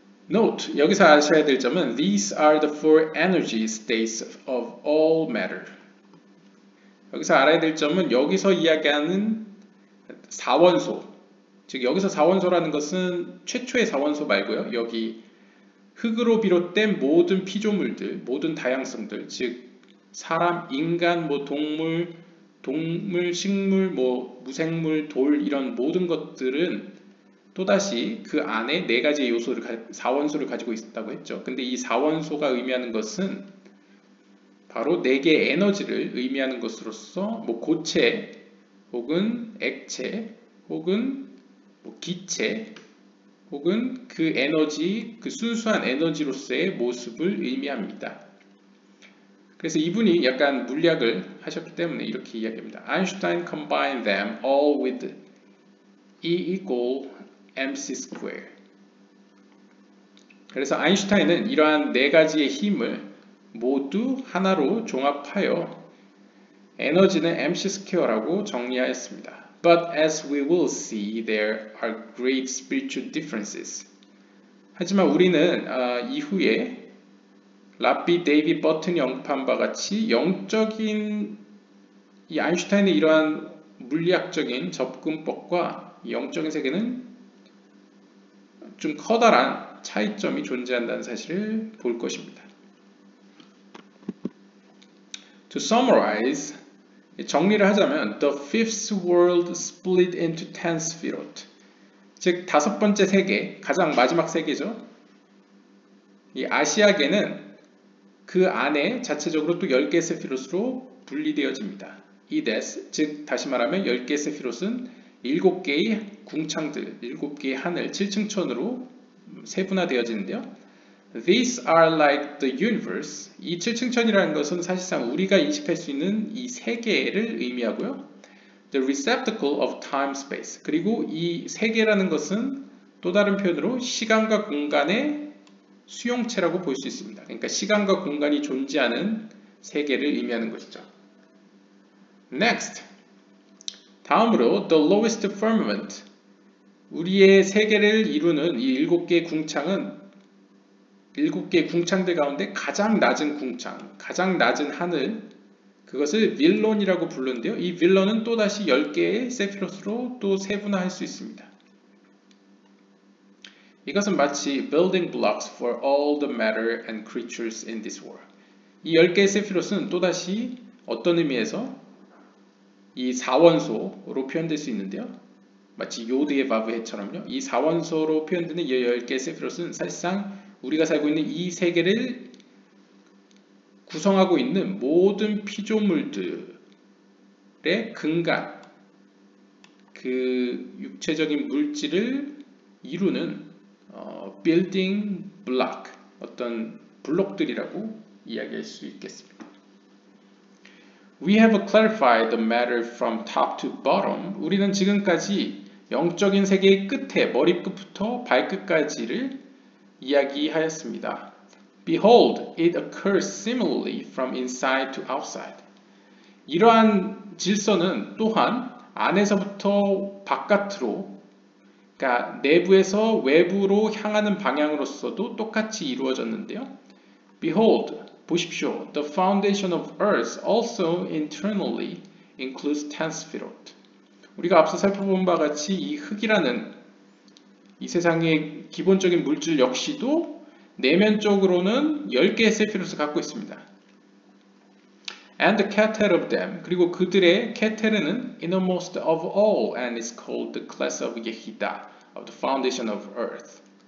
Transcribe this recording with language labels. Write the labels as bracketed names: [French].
[English] Note, [Korean] 여기서 아셔야 될 점은 [English] These are the four energy states of all matter. [Korean] 여기서 알아야 될 점은 여기서 이야기하는 사원소, 즉 여기서 사원소라는 것은 최초의 사원소 말고요. 여기 흙으로 비롯된 모든 피조물들, 모든 다양성들, 즉 사람, 인간, 동물, 식물, 무생물, 돌 이런 모든 것들은 또다시 그 안에 4가지의 요소를, 사원소를 가지고 있다고 했죠. 근데 이 사원소가 의미하는 것은 바로 4개의 에너지를 의미하는 것으로서 고체 혹은 액체 혹은 기체 혹은 그 에너지, 그 순수한 에너지로서의 모습을 의미합니다. 그래서 이분이 약간 물리학을 하셨기 때문에 이렇게 이야기합니다. [English] Einstein combined them all with E equal mc square. [Korean] 그래서 아인슈타인은 이러한 4가지의 힘을 모두 하나로 종합하여 에너지는 mc square라고 정리하였습니다. [English] But as we will see, there are great spiritual differences. [Korean] 하지만 우리는 이후에 랍비 데이비 버튼이 언급한 바 같이 영적인 이 아인슈타인의 이러한 물리학적인 접근법과 영적인 세계는 좀 커다란 차이점이 존재한다는 사실을 볼 것입니다. [English] To summarize, [Korean] 정리를 하자면 [English] The fifth world split into 10 [Korean] 스피롯, 즉 5번째 세계, 가장 마지막 세계죠. 이 아시아계는 그 안에 자체적으로 또 10개 세피롯으로 분리되어집니다. 이데스, 즉 다시 말하면 10개 세피롯은 7개의 궁창들, 7개의 하늘, 7층천으로 세분화되어지는데요. [English] These are like the universe. [Korean] 이 7층천이라는 것은 사실상 우리가 인식할 수 있는 이 세계를 의미하고요. [English] The receptacle of time space. [Korean] 그리고 이 세계라는 것은 또 다른 표현으로 시간과 공간의 수용체라고 볼 수 있습니다. 그러니까 시간과 공간이 존재하는 세계를 의미하는 것이죠. [English] Next. [Korean] 다음으로 [English] the lowest firmament. [Korean] 우리의 세계를 이루는 이 7개의 궁창은 7개의 궁창들 가운데 가장 낮은 궁창, 가장 낮은 하늘, 그것을 윌론이라고 부르는데요. 이 윌론은 또다시 10개의 세피롯으로 또 세분화할 수 있습니다. 이것은 마치 [English] building blocks for all the matter and creatures in this world. [Korean] 이 10개의 세피롯은 또다시 어떤 의미에서 이 4원소로 표현될 수 있는데요. 마치 요드의 바브해처럼요. 이 4원소로 표현되는 이 10개의 세피롯은 사실상 우리가 살고 있는 이 세계를 구성하고 있는 모든 피조물들의 근간, 그 육체적인 물질을 이루는 building block, 어떤 블록들이라고 이야기할 수 있겠습니다. [English] We have clarified the matter from top to bottom. [Korean] 우리는 지금까지 영적인 세계의 끝에 머리끝부터 발끝까지를 이야기하였습니다. [English] Behold, it occurs similarly from inside to outside. [Korean] 이러한 질서는 또한 안에서부터 바깥으로, 그러니까 내부에서 외부로 향하는 방향으로서도 똑같이 이루어졌는데요. [English] Behold, [Korean] 보십시오. [English] The foundation of earth also internally includes 10 스피롯. [Korean] 우리가 앞서 살펴본 바와 같이 이 흙이라는 이 세상의 기본적인 물질 역시도 내면적으로는 10개의 세피롯을 갖고 있습니다. [English] And the keter of them, [Korean] 그리고 그들의 케테르는 [English] innermost of all and is called the class of Yehida, of the foundation of earth.